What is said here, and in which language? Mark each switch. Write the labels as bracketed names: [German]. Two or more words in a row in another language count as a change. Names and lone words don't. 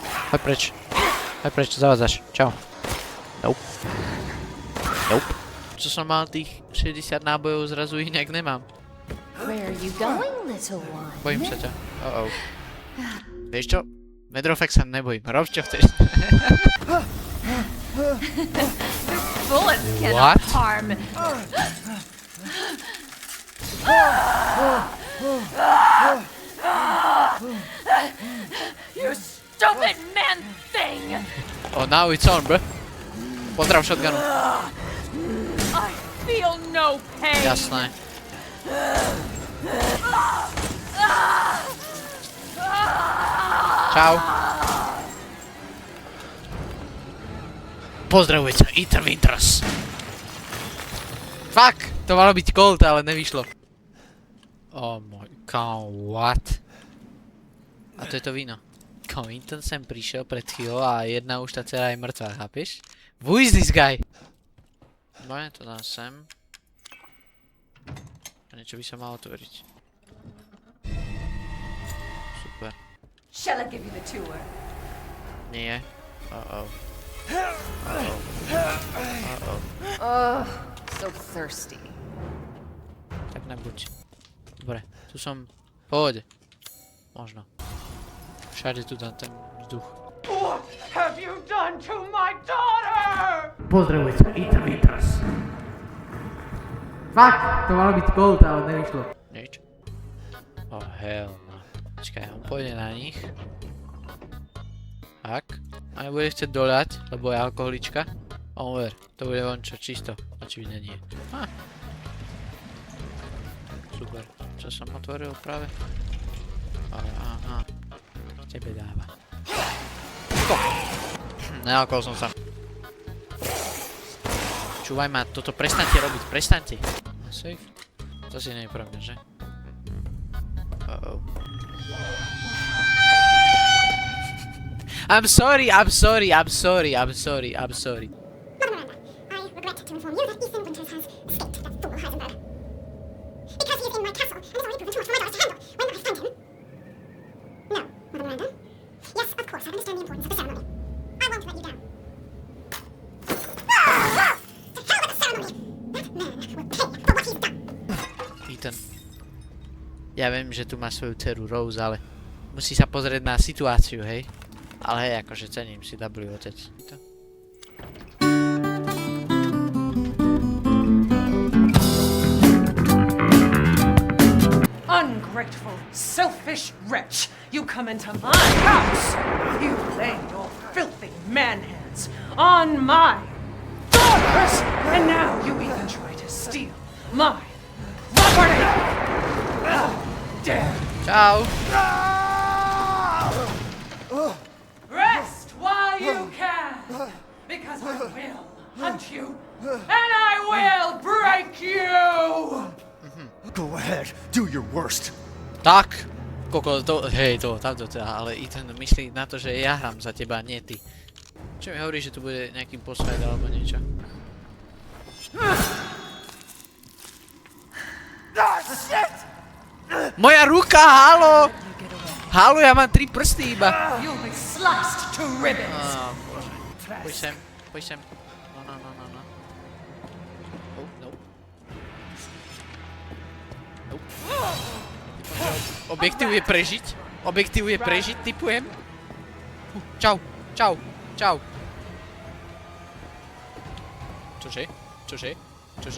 [Slovak] Hoď preč, zavádzaš. Čau. Nope. Čo som mal tých 60 nábojov, zrazu ich nejak nemám. Bojím sa ťa. Vieš čo? Medrofex sa nebojím. Rob čo chceš. [English] What? You stupid man thing! Oh, now it's on, bro. [Slovak] Pozdrav shotgunu. [English] I feel no pain! [Slovak] Jasné. Čau. Pozdravuje ťa, Ethan Winters. Fuck, to malo byť Colt, ale nevyšlo. Oh môj, kámo, what? A to je to víno. Kámo, Ethan sem prišiel pred chvíľou a jedna už tá dcera je mŕtvá, chápeš? [English] Who is this guy? [Slovak] Dobre, to dám sem. A niečo by sa malo otvoriť. Super. [English] Shall I give you the tour? [Slovak] Nie. Uh-oh. [English] Oh, so thirsty. [Slovak] Tak nebuď. Dobre, tu som... Poď. Možno. Všade tu dám ten vzduch. [English] What have you done to my daughter? [Slovak] Pozdravuje ťa, Ethan Winters. Fuck, to malo byť Colt, ale nevyšlo. Nič. [English] Oh hell no. [Slovak] Počkaj, on pôjde na nich. Tak. A nebude chcieť doľať, lebo je alkoholička. On ver, to bude von čo čisto. Očividne nie. Super. Čo som otvoril práve? Aha. Tebe dáva. Nealkohol som sa. Čúvaj ma, toto prestaňte robiť, prestaňte. Safe? To si nie je pravda, že? Uh-oh. [English] I'm sorry. Mother Miranda, I regret to inform you that Ethan Winters has escaped that fool Heisenberg. Because he is in my castle and has already proven too much for my daughters to handle when I find him. No, Mother Miranda. Yes, of course, I understand the importance of the ceremony. I won't let you down. To hell with the ceremony! That man will pay for what he's done. Ethan. [Slovak] Ja viem, že tu má svoju dceru Rose, ale musí sa pozrieť na situáciu, hej? Ale hej, akože cením si W otec. [English] Ungrateful, selfish wretch! You come into my house! You lay your filthy man hands on my daughters! And now you even try to steal my property! How dare you! [Slovak] Čau! [English] Rest while you can! Because I will hunt you! And I will break you! Go ahead, do your worst. [Slovak] Tak! Koko, tamto teda, ale Ethan myslí na to, že ja hrám za teba, nie ty. Čo mi hovorí, že tu bude nejaký posvet alebo niečo? Moja ruka, halo! Halo, ja mám 3 prsty iba. [English] You'll be sliced to ribbons! [Slovak] Bože. Poď sem. No. [English] Oh, no. [Slovak] Objektív je prežiť. Objektív je prežiť, typujem. Čau, čau, čau. Čože? Čože? Čože?